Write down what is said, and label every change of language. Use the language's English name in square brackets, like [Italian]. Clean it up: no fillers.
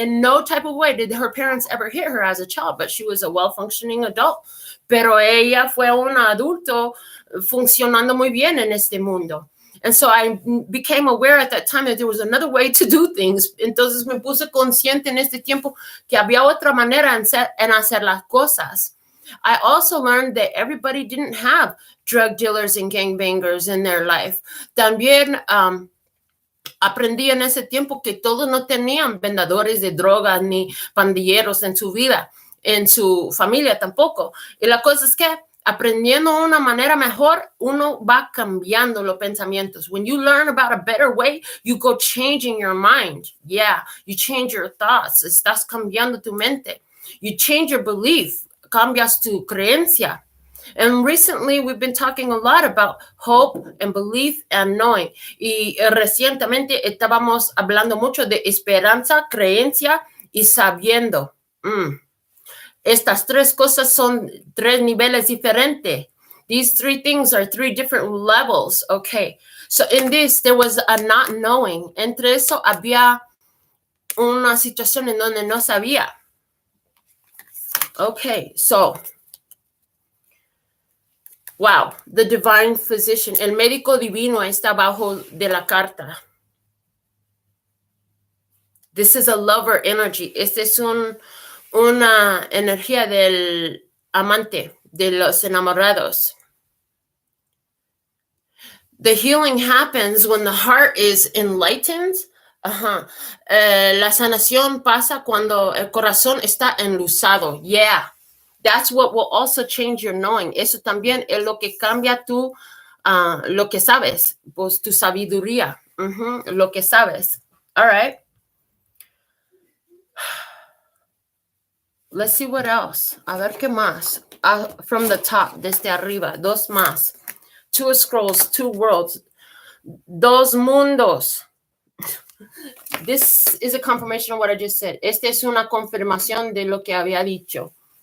[English] In no type of way did her parents ever hit her as a child, but she was a well-functioning adult. [Spanish] Pero ella fue un adulto funcionando muy bien en este mundo. [English] And so I became aware at that time that there was another way to do things. [Spanish] Entonces me puse consciente en este tiempo que había otra manera en hacer las cosas. [English] I also learned that everybody didn't have drug dealers and gangbangers in their life. [Spanish] También aprendí en ese tiempo que todos no tenían vendedores de drogas ni pandilleros en su vida, en su familia tampoco. Y la cosa es que aprendiendo una manera mejor, uno va cambiando los pensamientos. [English] When you learn about a better way, you go changing your mind. Yeah, you change your thoughts. [Spanish] Estás cambiando tu mente. [English] You change your belief. [Spanish] Cambias tu creencia. [English] And recently we've been talking a lot about hope and belief and knowing. Y recientemente estábamos hablando mucho de esperanza, creencia y sabiendo. [Spanish] Estas tres cosas son tres niveles diferentes. [English] These three things are three different levels. Okay. So in this, there was a not knowing. [Spanish] Entre eso había una situación en donde no sabía. [English] Okay, so, wow, the divine physician, [Spanish] el médico divino está abajo de la carta. [English] This is a lover energy. [Spanish] Este es una energía del amante, de los enamorados. [English] The healing happens when the heart is enlightened. [Spanish] La sanación pasa cuando el corazón está enluzado. [English] Yeah, that's what will also change your knowing. [Spanish] Eso también es lo que cambia tu, lo que sabes, pues tu sabiduría, lo que sabes. [English] All right. Let's see what else. [Spanish] A ver qué más. [English] From the top, [Spanish] desde arriba, dos más. [English] Two scrolls, two worlds, [Spanish] dos mundos. [English] This is a confirmation of what I just said. [Spanish] Esta es una confirmación de lo que había dicho.